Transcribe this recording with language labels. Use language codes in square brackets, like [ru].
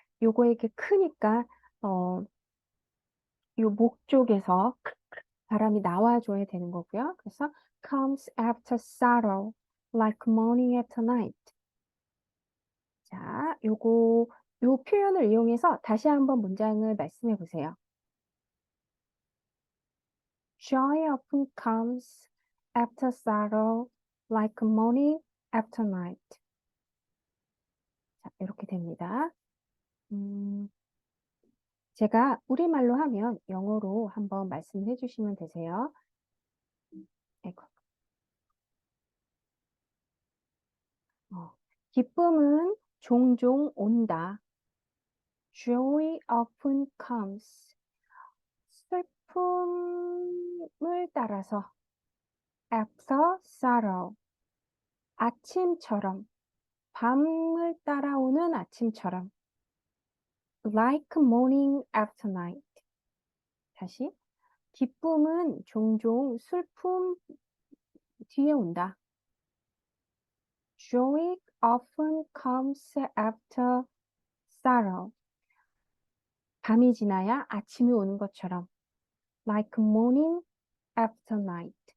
[ko] 요거 이렇게 크니까 요 목 쪽에서 바람이 나와줘야 되는 거고요. 그래서 [en] comes after sorrow, like morning after night. [ko] 자, 요 표현을 이용해서 다시 한번 문장을 말씀해 보세요. [en] Joy often comes after sorrow, like morning after night. [ko] 자, 이렇게 됩니다. 제가 우리말로 하면 영어로 한번 말씀해 주시면 되세요. 아이고. 기쁨은 종종 온다. [en] Joy often comes. [ko] 슬픔을 따라서 [en] after sorrow. [ko] 아침처럼, 밤을 따라오는 아침처럼. [en] Like morning after night. [ko] 다시. 기쁨은 종종 슬픔 뒤에 온다. [en] Joy often comes after sorrow. [ko] 밤이 지나야 아침이 오는 것처럼. [en] Like morning after night.